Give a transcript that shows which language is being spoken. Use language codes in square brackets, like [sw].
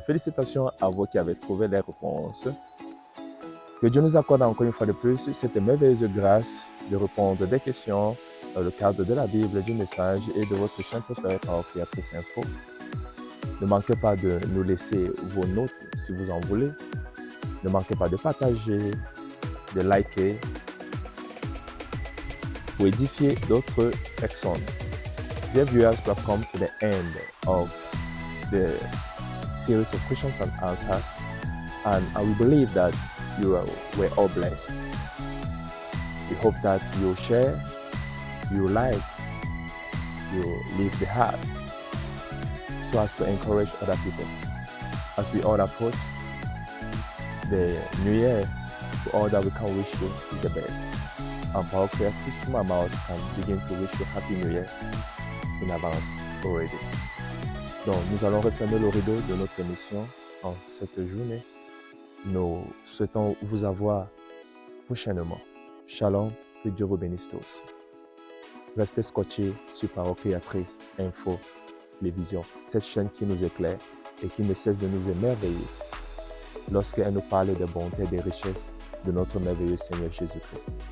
[fr] Félicitations à vous qui avez trouvé les réponses. Que Dieu nous accorde encore une fois de plus cette merveilleuse grâce de répondre des questions dans le cadre de la Bible, du message et de votre chaîne préférée Parole Créatrice Info. Ne manquez pas de nous laisser vos notes si vous en voulez. Ne manquez pas de partager, de liker pour édifier d'autres personnes. [en] Dear viewers, we have come to the end of the series of questions and answers, and we believe that you were all blessed. We hope that you share, you like, you leave the heart so as to encourage other people. As we all approach the new year, to all that we can wish you is the best. Power Creative to my mouth and begin to wish you Happy New Year in advance already. [fr] Donc, nous allons refermer le rideau de notre émission en cette journée. Nous souhaitons vous avoir prochainement. Shalom, que Dieu vous bénisse tous. Restez scotchés sur Parole Créatrice, Info, Télévision, cette chaîne qui nous éclaire et qui ne cesse de nous émerveiller lorsqu'elle nous parle des bontés et des richesses de notre merveilleux Seigneur Jésus-Christ.